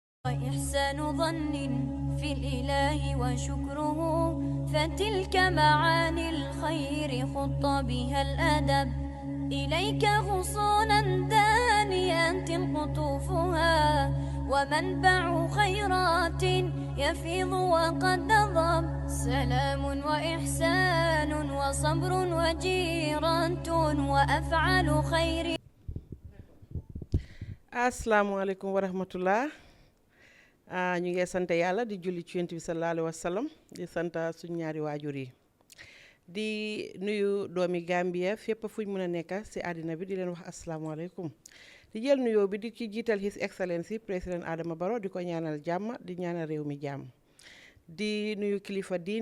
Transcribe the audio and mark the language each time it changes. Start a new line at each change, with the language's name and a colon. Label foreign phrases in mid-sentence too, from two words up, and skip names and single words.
Arabic: وإحسان ظن في الإله وشكره فتلك معاني الخير خط بها الأدب إليك غصونا دانيات قطوفها ومنبع خيرات يفيض وقد نضب سلام وإحسان وصبر وجيرة وأفعال خير. السلام عليكم ورحمة الله
Wolof: ñu ngi sant yàlla di julli ci yonent bi
Arabic: صلى الله عليه وسلم
Wolof: di sant suñu ñaari waajur yi di nuyu doomi Gambia fépp fuñ mën a nekk ci àddina bi di leen wax asalaamaaleykum di jël nuyoo bi di ci jiital
English: His Excellency
Wolof: président Adama Barrow di ko ñaanal jàmm di ñaanal réew mi jàmm di nuyu kilifa diine